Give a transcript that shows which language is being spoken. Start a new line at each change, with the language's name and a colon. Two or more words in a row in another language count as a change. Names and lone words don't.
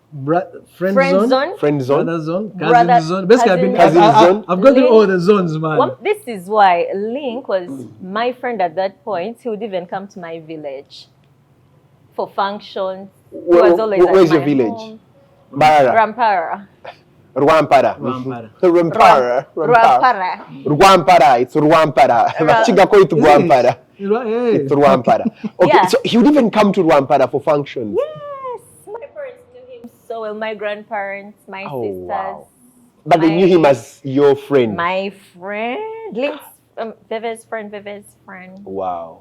English: Friend zone? Friend zone? Brother zone? Cousin zone? Basically, cousin zone? I've gone through all the zones, man. Well, this is why Linc was my friend at that point. He would even come to my village for functions. Where's your village? Home. Barara. Rampara. Rwampara. Rwampara. It's Rwampara.
Nyankole: Chigako itu Rwampara.
English: It's Rwampara. Okay, so he would even come to Rwampara for functions. Yes. My parents knew him so well. My grandparents, my sisters. Wow. But they knew him as your friend. My friend. Linc's Veve's friend. Wow.